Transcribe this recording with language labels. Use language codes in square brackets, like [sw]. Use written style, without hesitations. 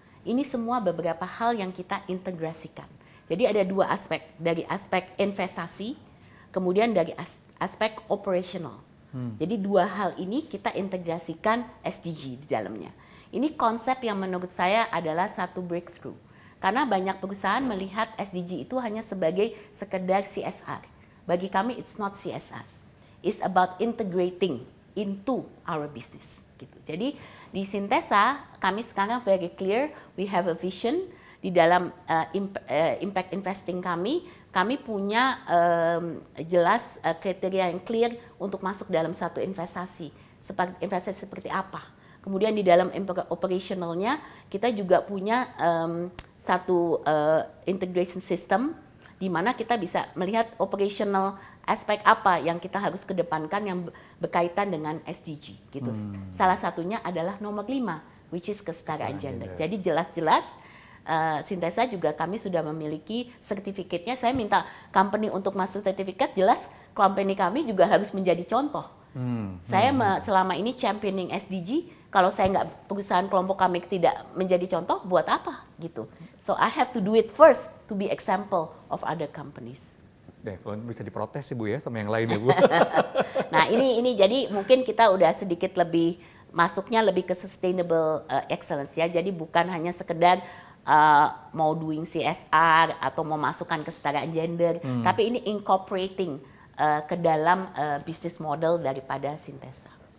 [id] Ini semua beberapa hal yang kita integrasikan. Jadi ada dua aspek, dari aspek investasi, kemudian dari aspek operational. Jadi dua hal ini kita integrasikan SDG di dalamnya. Ini konsep yang menurut saya adalah satu breakthrough. Karena banyak perusahaan melihat SDG itu hanya sebagai sekedar CSR. Bagi kami [en] it's not CSR. It's about integrating into our business [id] gitu. Jadi di Syntesa kami sekarang [en] very clear, we have a vision [id] di dalam impact investing kami punya jelas kriteria yang clear untuk masuk dalam satu investasi. Investasi seperti apa? Kemudian di dalam operationalnya kita juga punya satu integration system di mana kita bisa melihat operational aspek apa yang kita harus kedepankan yang berkaitan dengan SDG gitu. Salah satunya adalah nomor 5, [en] which is [id] kesetaraan gender. Jadi jelas-jelas Syntesa juga kami sudah memiliki sertifikatnya. Saya minta company untuk masuk sertifikat, jelas company kami juga harus menjadi contoh. Saya selama ini championing SDG, kalau saya nggak, perusahaan kelompok kami tidak menjadi contoh, buat apa gitu. [en] So I have to do it first to be example of other companies. [id] Deh, kalau bisa diprotes sih Bu ya sama yang lain ya Bu. Nah ini jadi mungkin kita udah sedikit lebih masuknya lebih ke sustainable excellence ya. Jadi bukan hanya sekedar mau doing CSR atau mau masukkan kesetaraan gender, tapi ini incorporating ke dalam bisnis model daripada Syntesa.